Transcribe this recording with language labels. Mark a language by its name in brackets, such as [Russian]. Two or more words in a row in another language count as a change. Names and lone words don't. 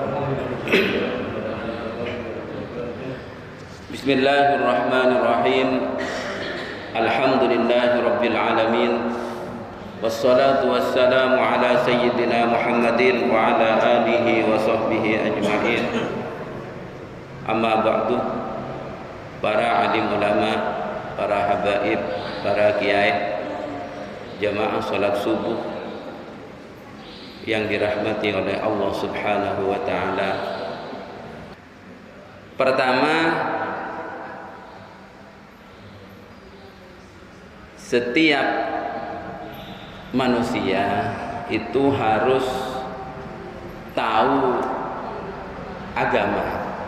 [Arabic] بسم الله الرحمن الرحيم. الحمد لله رب العالمين. والصلاة والسلام على سيدنا محمد وعلى آله وصحبه أجمعين. أما بعد. [Indonesian] Para alim ulama, para habaib, para kiai, jamaah salat subuh yang dirahmati oleh Allah [Arabic] سبحانه وتعالى. [Indonesian] Pertama, setiap manusia itu harus tahu agama.